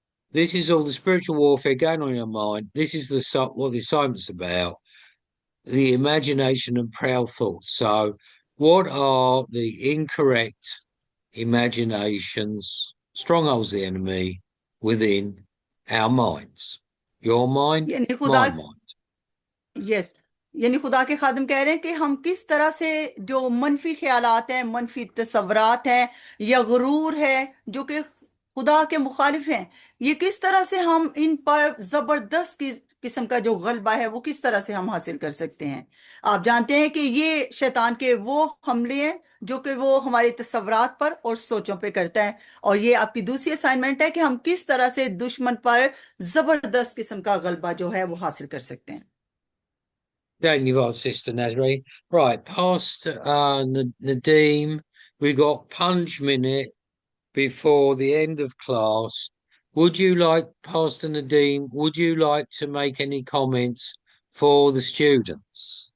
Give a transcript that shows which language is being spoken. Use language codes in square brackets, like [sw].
[en] This is all the spiritual warfare going on in our mind. This is what the assignment's about. The imagination and proud thoughts. So, what are the incorrect imaginations, strongholds of the enemy within our minds? Your mind, [hi] यानी खुदा, [en] my mind. [hi] Yes, यानी खुदा के खादिम कह रहे हैं कि हम किस तरह से जो मनफी ख्यालात हैं, मनफी तस्वरात हैं, या गुरूर है जो कि खुदा के मुखालिफ हैं, ये किस तरह से हम इन पर जबरदस्त किस्म का जो गलबा है वो किस तरह से हम हासिल कर सकते हैं। आप जानते हैं कि ये शैतान के वो हमले हैं जो कि वो हमारे तस्वरात पर और सोचों पे करता है, और ये आपकी दूसरी असाइनमेंट है कि हम किस तरह से दुश्मन पर जबरदस्त किस्म का गलबा जो है वो हासिल कर सकते हैं। [en] Don't you got Sister Nazarene? Right, past Nadeem, we got punch minute before the end of class. Would you like, Pastor Nadeem, would you like to make any comments for the students?